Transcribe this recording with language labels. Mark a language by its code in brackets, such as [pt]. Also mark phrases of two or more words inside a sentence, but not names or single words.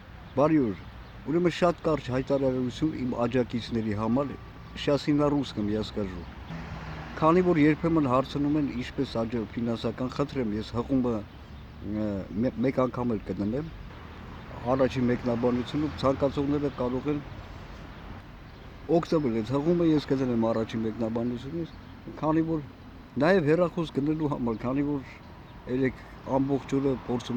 [hy] Բարի օր։ Ուրեմն շատ կարճ հայտարարություն իմ աջակիցների համար, [ru] сейчас и на русском я скажу։ [hy] Քանի որ երբեմն հարցնում են ինչպես ֆինանսական խնդրեմ, ես հղումը մեկ անգամ էլ կդնեմ, առաջին մեկնաբանությունում ցանկացողները կարող են օգտվել այդ հղումը, ես կդնեմ առաջին մեկնաբանությունից, քանի որ նաև հեռախոս գնելու համար, քանի որ երեք ամբողջ օրը փորձում